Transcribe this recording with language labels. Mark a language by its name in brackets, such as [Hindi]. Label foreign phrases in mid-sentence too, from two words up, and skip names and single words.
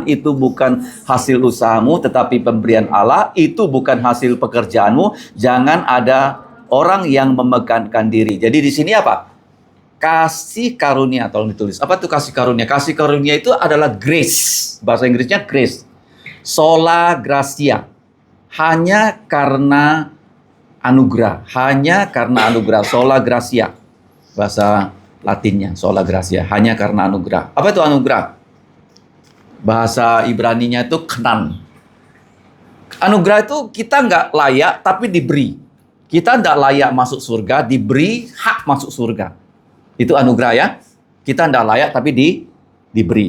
[Indonesian] Itu bukan hasil usahamu, tetapi pemberian Allah. Itu bukan hasil pekerjaanmu. Jangan ada orang yang memegangkan diri. Jadi di sini apa? Kasih karunia, tolong ditulis. Apa itu kasih karunia? Kasih karunia itu adalah grace. Bahasa Inggrisnya grace. [Latin] Sola gratia. [Indonesian] Hanya karena anugerah. Hanya karena anugerah. [Latin] Sola gratia. [Indonesian] Bahasa Latinnya, [Latin] sola gratia, [Indonesian] hanya karena anugerah. Apa itu anugerah? Bahasa Ibraninya itu kenan. Anugerah itu kita nggak layak, tapi diberi. Kita nggak layak masuk surga, diberi hak masuk surga. Itu anugerah ya. Kita nggak layak, tapi diberi.